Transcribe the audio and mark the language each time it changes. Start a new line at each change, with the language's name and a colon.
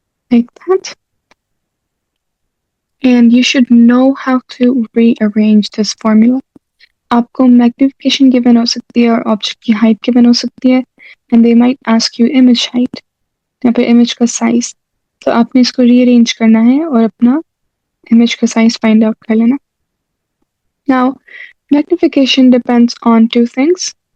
English: Like that. And you should know how to rearrange this formula.
Hindi: आपको magnification given हो सकती है और object की height given हो सकती है,
English: and they might ask you image height
Hindi: या फिर image का size. तो आपने इसको rearrange करना है और अपना image का size find out कर लेना.
English: Now, magnification depends on two things.